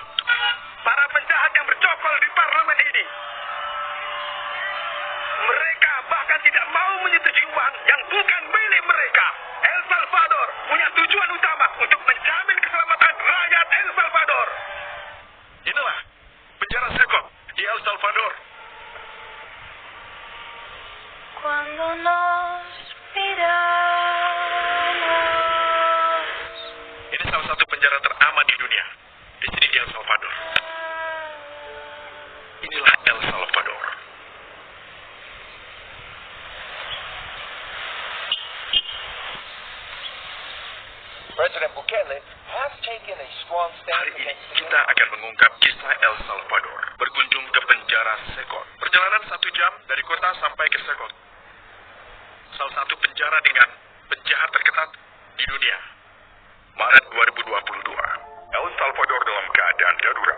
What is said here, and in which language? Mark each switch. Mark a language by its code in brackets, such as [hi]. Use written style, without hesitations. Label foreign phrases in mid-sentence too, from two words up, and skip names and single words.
[id] Para penjahat yang bercokol di parlemen ini, mereka bahkan tidak mau menyetujui uang yang bukan milik mereka. El Salvador punya tujuan utama untuk menjamin keselamatan rakyat El Salvador. Inilah penjara Sekot di El Salvador. [es] Cuando nos miramos. [id] Ini salah satu penjara teraman di dunia. Di sini di El Salvador. Inilah El Salvador. [en] President Bukele has taken a strong stand [id] Hari ini [en] against [id] kita akan mengungkap kisah El Salvador. Berkunjung ke penjara Sekot. Perjalanan 1 jam dari kota sampai ke Sekot. Salah satu penjara dengan penjahat terketat di dunia. Maret 2022. El Salvador dalam keadaan darurat.